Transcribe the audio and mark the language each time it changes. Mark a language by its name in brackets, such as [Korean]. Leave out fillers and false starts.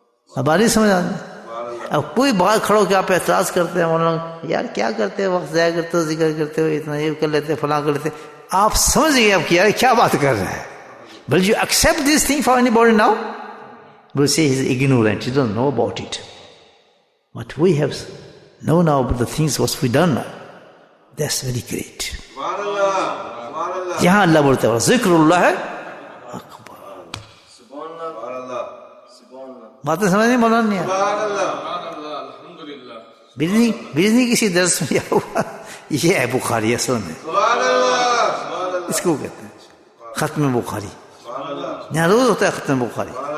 [Urdu] اب آ رہی سمجھ آ رہی؟ اب کوئی باہر کھڑا ہو کے آپ اعتراض کرتے ہیں مولانا یار کیا کرتے ہیں، وقت ضائع کرتے ہو، ذکر کرتے ہو، اتنا یہ کر لیتے فلاں کر لیتے، آپ سمجھ گئے اب کہ یار کیا بات کر رہے ہیں۔ [English] Will you accept this thing for anybody now? We'll say he's ignorant, he doesn't know about it. But we have known now about the things what we done now. That's very great. [Urdu] یہاں اللہ بولتا ہے ذکر اللہ ہے اکبر۔ باتیں سمجھ نہیں مولانا نہیں بجنی کسی درس میں ہوا، یہ ہے بخاری اصل میں، اس کو کہتے ہیں ختم بخاری، یہاں روز ہوتا ہے ختم بخاری۔